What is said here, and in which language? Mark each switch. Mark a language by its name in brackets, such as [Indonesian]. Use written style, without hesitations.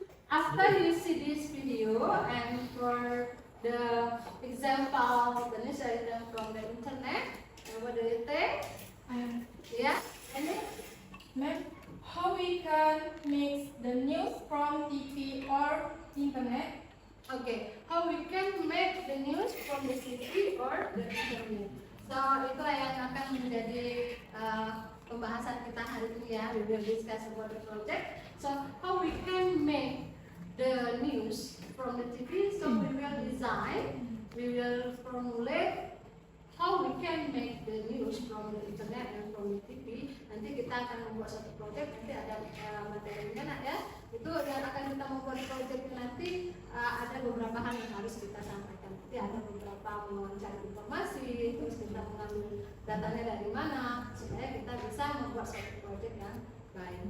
[English] After you see this video and for the example, the news item from the internet, what do you think? Yeah? And then? Ma'am, how we can mix the news from TV or internet? Okay, how we can make the news from the TV or the internet. [Indonesian] So, itulah yang akan menjadi pembahasan kita hari ini ya. [English] We will discuss about the project. So, how we can make the news from the TV. So, we will design, we will formulate how we can make the news from the internet and from the TV. [Indonesian] Nanti kita akan membuat satu project, nanti ada materinya nak ya. Itu yang akan kita membuat project nanti ada beberapa hal yang harus kita sampaikan. Nanti ada beberapa mencari informasi, terus kita mengambil datanya dari mana supaya kita bisa membuat satu project yang baik.